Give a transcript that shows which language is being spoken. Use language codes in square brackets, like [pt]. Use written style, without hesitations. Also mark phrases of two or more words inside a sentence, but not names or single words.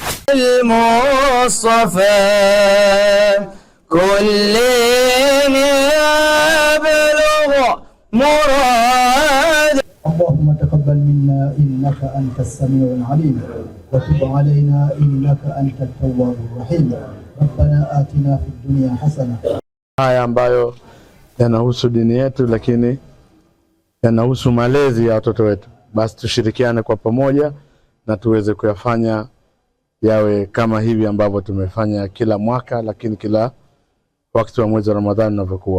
[ar] المصطفى كل يبلغ مراد. اللهم تقبل منا إنك أنت السميع العليم وتب علينا إنك أنت التواب الرحيم. ربنا آتنا في الدنيا حسنة. [sw] Haya ambayo yanahusu dini yetu, lakini yanahusu malezi ya watoto wetu, basi tushirikiane kwa pamoja na tuweze kuyafanya yawe kama hivi ambavyo tumefanya kila mwaka, lakini kila wakati wa mwezi wa Ramadhani unavyokuwa.